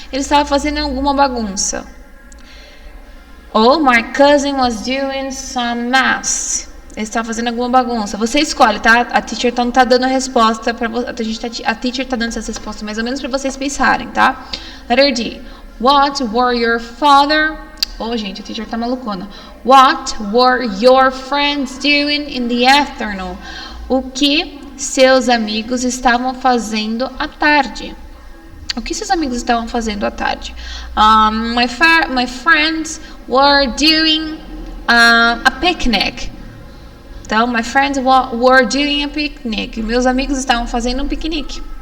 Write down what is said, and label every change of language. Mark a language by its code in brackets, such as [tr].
[pt] Ele estava fazendo alguma bagunça. [en] Oh, my cousin was doing some mess. [pt] Ele está fazendo alguma bagunça. Você escolhe, tá? A teacher não tá dando a resposta para você. A teacher tá dando essas respostas mais ou menos para vocês pensarem, tá? [en] Letter D. What were your father... Oh, [pt] gente, a teacher tá malucona. [en] What were your friends doing in the afternoon? [pt] O que seus amigos estavam fazendo à tarde? O que seus amigos estavam fazendo à tarde? [en] My friends were doing a picnic. Então, my friends were doing a picnic. [pt] Meus amigos estavam fazendo um piquenique.